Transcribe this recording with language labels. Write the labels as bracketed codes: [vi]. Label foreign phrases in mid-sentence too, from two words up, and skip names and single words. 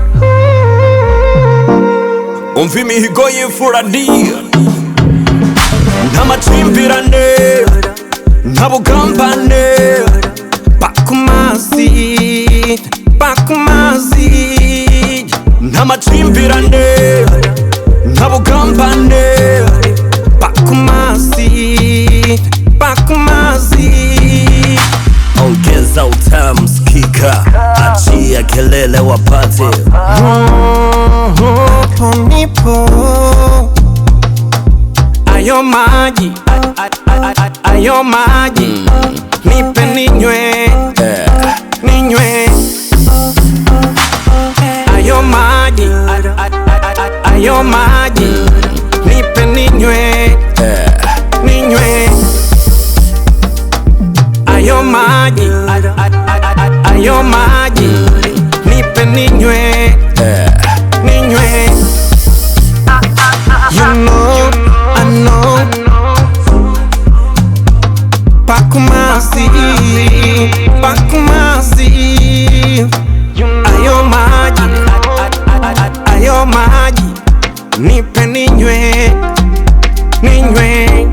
[rw] Umva imihigo y'imfura ndiyo, nta makimbirane, nta bugambane. Bakumasi, bakumasi. Nta makimbirane, nta bugambane. Bakumasi, bakumasi. [sw] Ongeza utamu sikika, achia kelele wapate. Nipo ayo maji, ayo maji. Nipe ninywe, ninywe. Ayo maji, ayo maji. Nipe ninywe, ninywe. Ayo maji, ayo maji. Nipe ninywe, ninywe. [en] You know, I know. Bakumasi, bakumasi. [sw] Ayo maji, ayo maji. Nipe ninywe, ninywe.